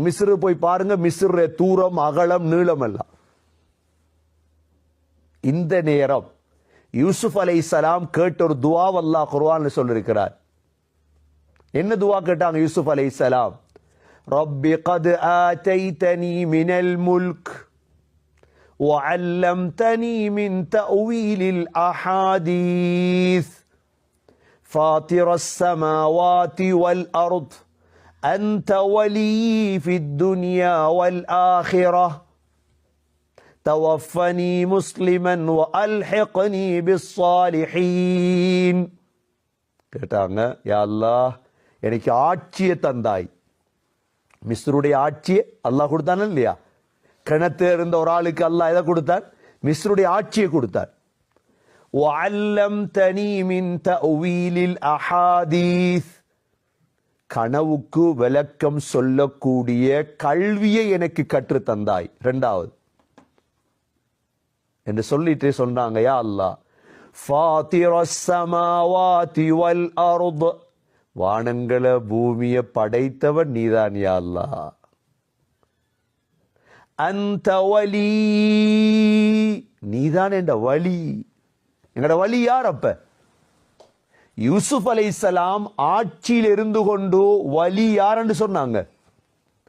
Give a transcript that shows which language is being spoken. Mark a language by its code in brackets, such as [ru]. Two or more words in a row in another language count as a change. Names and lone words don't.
[ta] மிஸ்ரு போய் பாருங்க, மிஸ்ர தூரம் அகலம் நீளம் எல்லாம். இந்த நேரம் யூசுப் அலைஹிஸ்ஸலாம் கேட்ட ஒரு துவா அல்லாஹ் குர்ஆன்ல சொல்லிருக்கிறார். என்ன துவா கேட்டாங்க யூசுப் அலைஹிஸ்ஸலாம்? [ar] رب قد آتيتني من الملك وعلمتني من تأويل الأحاديث فاطر السماوات والأرض أنت ولي في الدنيا والآخرة توفني مسلما وألحقني بالصالحين. [ta] கேட்டாங்க, யா அல்லாஹ் எனக்கு ஆட்சியை தந்தாய். மிஸ்ருடைய ஆட்சியை அல்லாஹ் கொடுத்தான இல்லையா? கிணத்து இருந்த ஒரு ஆளுக்கு அல்லாஹ் எதை கொடுத்தார்? மிஸ்ருடைய ஆட்சியை கொடுத்தார். [ar] وَعَلَّمْتَنِي مِنْ تَأْوِيلِ الْأَحَادِيثِ, [ta] கனவுக்கு விளக்கம் சொல்லக்கூடிய கல்வியை எனக்கு கற்று தந்தாய். இரண்டாவது என்று சொல்லிட்டு சொன்னாங்க, யா அல்லாஹ் [ar] فَاطِرَ السَّمَاوَاتِ وَالْأَرْضِ, [ta] வானங்களை பூமியை படைத்தவன் நீதான் யா அல்லாஹ். அந்த வலி, நீதான் என்ற வலி. எங்கட வலி யார்? அப்ப யூசுப் அலைஹிஸ்ஸலாம் ஆட்சியில் இருந்து கொண்டு வலி யார் என்று சொன்னாங்க?